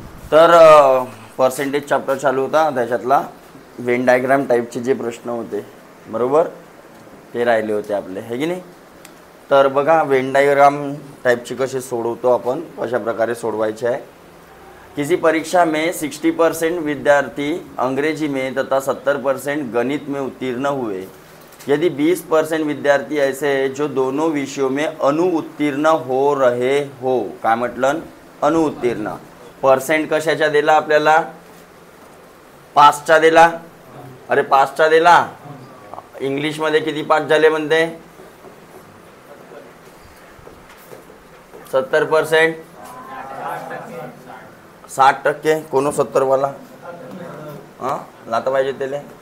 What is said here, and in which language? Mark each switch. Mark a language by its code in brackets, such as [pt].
[mr] तर percentage chapter चालू होता, त्याच्यातला वेन डायग्राम टाईपचे जे प्रश्न होते बरोबर ते राहिले होते आपले, है की नाही। तर बघा वेन डायग्राम टाइपची कसे सोडवतो आपण, कशा प्रकारे सोडवायचे आहे। [hi] किसी परीक्षा में 60% विद्यार्थी अंग्रेजी में तथा 70% गणित में उत्तीर्ण हुए। यदि 20% विद्यार्थी ऐसे हैं जो दोनों विषयों में अनुउत्तीर्ण हो रहे हो। [mr] काय म्हटलं अनुउत्तीर्ण, पर्सेंट कशाच्या दिला आपल्याला, पासचा दिला। अरे पासचा दिला, इंग्लिशमध्ये किती पास झाले म्हणते, 70%, 60%, कोनो 70 वाला हां लाता पाहिजे त्याला।